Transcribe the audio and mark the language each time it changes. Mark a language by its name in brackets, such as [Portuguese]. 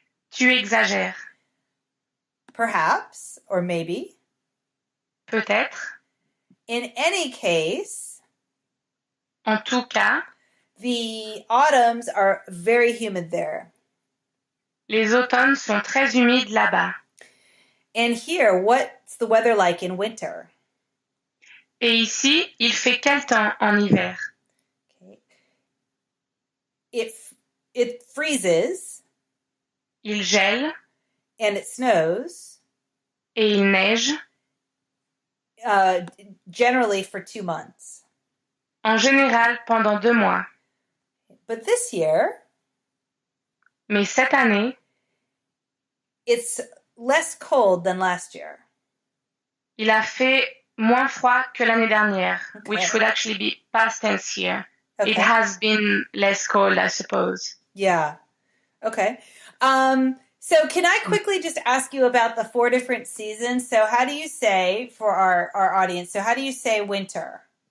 [French] Tu exagères. [English] Perhaps or maybe. [French] Peut-être. [English] In any case, [French] En tout cas, [English] the autumns are very humid there. [French] les automnes sont très humides là-bas. [English] And here, what's the weather like in winter? [French] Et ici, il fait quel temps en hiver? [English] Okay. It freezes. [French] Il gèle [English] And it snows. [French] et il neige. [English] Generally for 2 months. [French] En général, pendant 2 mois. [English] But this year, [French] Mais cette année, [English] it's less cold than last year. [French] il a fait moins froid que l'année dernière, [English] Okay. which would actually be past tense here. Okay. It has been less cold, I suppose. Yeah. Okay. So can I quickly just ask you about the 4 different seasons? So how do you say, for our audience, so how do you say winter?